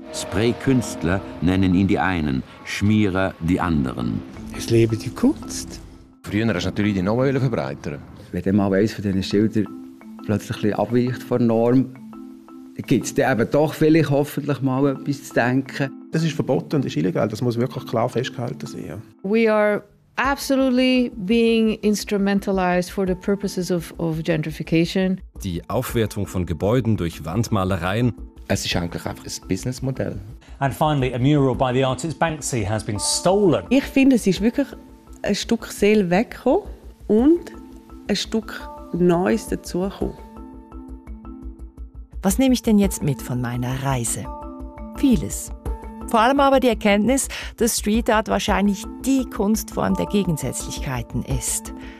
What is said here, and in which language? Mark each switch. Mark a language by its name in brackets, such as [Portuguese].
[German] Spray-Künstler nennen ihn die einen, Schmierer die anderen. Es lebe die Kunst. Früher wollte natürlich die Norm verbreitern. Wenn dann mal eines von diesen Schildern plötzlich abweicht von der Norm, gibt es dann eben doch vielleicht hoffentlich mal etwas zu denken. Das ist verboten und ist illegal, das muss wirklich klar festgehalten sein. [English] We are absolutely being instrumentalized for the purposes of gentrification. [German] Die Aufwertung von Gebäuden durch Wandmalereien. Es ist eigentlich einfach ein Businessmodell. [English] And finally, a mural by the artist Banksy has been stolen. [German] Ich finde, es ist wirklich ein Stück Seele weggekommen und ein Stück Neues dazugekommen. Was nehme ich denn jetzt mit von meiner Reise? Vieles. Vor allem aber die Erkenntnis, dass Street Art wahrscheinlich die Kunstform der Gegensätzlichkeiten ist.